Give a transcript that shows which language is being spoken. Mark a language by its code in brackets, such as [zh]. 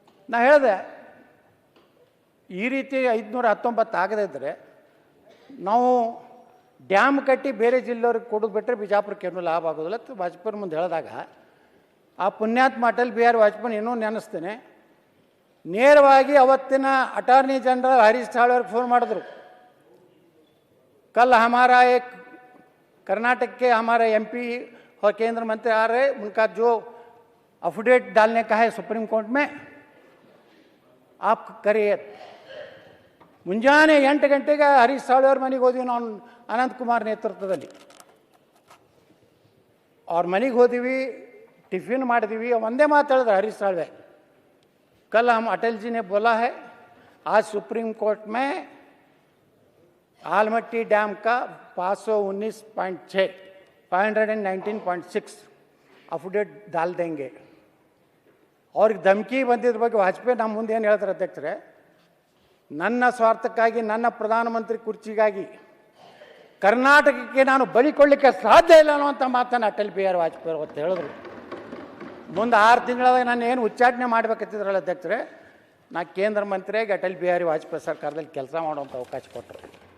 [kn] ನಾ ಹೇಳಿದೆ ಈ ರೀತಿ 519 ಆಗದೇ ಇದ್ದರೆ ನಾವು ಡ್ಯಾಮ್ ಕಟ್ಟಿ ಬೇರೆ ಜಿಲ್ಲೆಯವ್ರಿಗೆ ಕೊಡೋದು ಬಿಟ್ಟರೆ ಬಿಜಾಪುರಕ್ಕೆ ಏನೂ ಲಾಭ ಆಗೋದಿಲ್ಲ ಅಂತ ವಾಜಪೇಯಿ ಮುಂದೆ ಹೇಳಿದಾಗ ಆ ಪುಣ್ಯಾತ್ಮ ಅಟಲ್ ಬಿಹಾರಿ ವಾಜಪೇಯಿ ಇನ್ನೂ ನೆನೆಸ್ತೇನೆ. ನೇರವಾಗಿ ಅವತ್ತಿನ ಅಟಾರ್ನಿ ಜನರಲ್ ಹರೀಶ್ ಸಾಳ್ವೆ ಅವ್ರಿಗೆ ಫೋನ್ ಮಾಡಿದ್ರು. [hi] कल हमारा एक कर्नाटक के हमारे एमपी और केंद्र मंत्री आ रहे, उनका जो अफिडेविट डालने का है सुप्रीम कोर्ट में आप करिए. [kn] ಮುಂಜಾನೆ 8 ಗಂಟೆಗೆ ಹರೀಶ್ ಸಾಳ್ವೆ ಅವ್ರ ಮನೆಗೆ ಹೋದ್ವಿ ನಾವು ಅನಂತಕುಮಾರ್ ನೇತೃತ್ವದಲ್ಲಿ. ಅವ್ರ ಮನೆಗೆ ಹೋದಿವಿ, ಟಿಫಿನ್ ಮಾಡಿದ್ವಿ. ಒಂದೇ ಮಾತು ಹೇಳಿದ್ರು [hi] ಹರೀಶ್ ಸಾಳ್ವೆ, कल हम अटल जी ने बोला है आज सुप्रीम कोर्ट में आलमट्टी डैम का 519.6 519.6 अफिडेविट डाल देंगे. [kn] ಅವ್ರಿಗೆ ಧಮಕಿ ಬಂದಿದ್ರ ಬಗ್ಗೆ ವಾಜಪೇಯಿ ನಮ್ಮ ಮುಂದೆ ಏನು ಹೇಳ್ತಾರೆ ಅಧ್ಯಕ್ಷರೇ, ನನ್ನ ಸ್ವಾರ್ಥಕ್ಕಾಗಿ ನನ್ನ ಪ್ರಧಾನಮಂತ್ರಿ ಕುರ್ಚಿಗಾಗಿ ಕರ್ನಾಟಕಕ್ಕೆ ನಾನು ಬಲಿ ಕೊಡಲಿಕ್ಕೆ ಸಾಧ್ಯ ಇಲ್ಲ ಅನ್ನುವಂಥ ಮಾತನ್ನು ಅಟಲ್ ಬಿಹಾರಿ ವಾಜಪೇಯಿ ಅವತ್ತು ಹೇಳಿದ್ರು. ಮುಂದೆ 6 ತಿಂಗಳಾದಾಗ ನಾನು ಏನು ಉಚ್ಚಾಟನೆ ಮಾಡಬೇಕಂತಿದ್ರಲ್ಲ ಅಧ್ಯಕ್ಷರೇ, ನಾ ಕೇಂದ್ರ ಮಂತ್ರಿಯಾಗಿ ಅಟಲ್ ಬಿಹಾರಿ ವಾಜಪೇಯಿ ಸರ್ಕಾರದಲ್ಲಿ ಕೆಲಸ ಮಾಡುವಂಥ ಅವಕಾಶ ಕೊಟ್ಟರು.